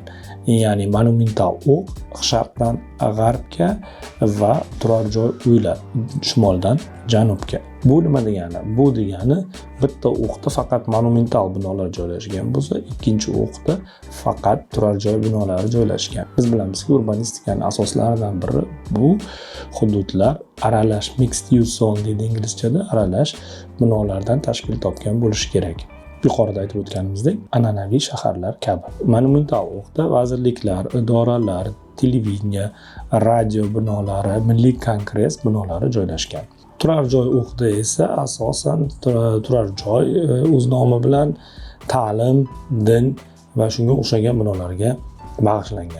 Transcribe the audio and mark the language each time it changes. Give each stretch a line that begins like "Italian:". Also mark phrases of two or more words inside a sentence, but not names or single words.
Uzbek: Ya'ni monumental o'q sharqdan g'arbga va turar joy uylar shimoldan janubga. Bu nima degani? Bu degani bitta o'qda faqat monumental binolar joylashgan bo'lsa, ikkinchi o'qda faqat turar joy binolari joylashgan. Biz bilamizki, urbanistikaning asoslaridan biri bu hududlar aralash,
English: mixed use zone
Uzbek: deydi inglizchada, aralash binolardan tashkil topgan bo'lishi kerak. Yuqorida aytib o'tganimizdek, an'anaviy shaharlar kabi. Monumental o'qda vazirliklar, idoralar, televideniya, radio binolari, milliy kongress binolari joylashgan. Turar joy o'qda esa asosan turar joy o'z nomi bilan ta'lim, din va shunga o'xshagan binolarga bag'ishlangan.